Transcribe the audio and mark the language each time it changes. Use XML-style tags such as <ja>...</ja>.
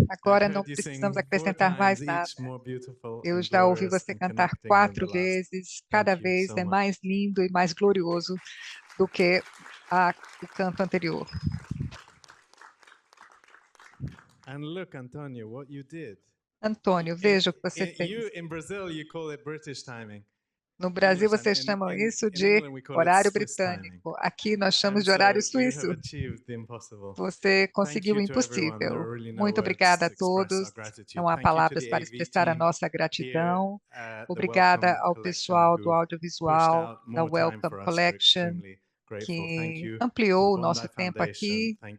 <pt>Agora não precisamos acrescentar mais nada. Eu já ouvi você cantar 4 vezes, cada vez é mais lindo e mais glorioso do que o canto anterior.</pt> <en>And look, Antonio, what you did.</en> <pt>Antônio, veja o que você fez.</pt> <en>In Brazil, you call it British timing.</en> <pt>No Brasil, vocês chamam isso de horário britânico. Aqui, nós chamamos de horário suíço. Você conseguiu o impossível. Muito obrigada a todos. Não há palavras para expressar a nossa gratidão. Obrigada ao pessoal do audiovisual, da Welcome Collection, que ampliou o nosso tempo aqui.</pt>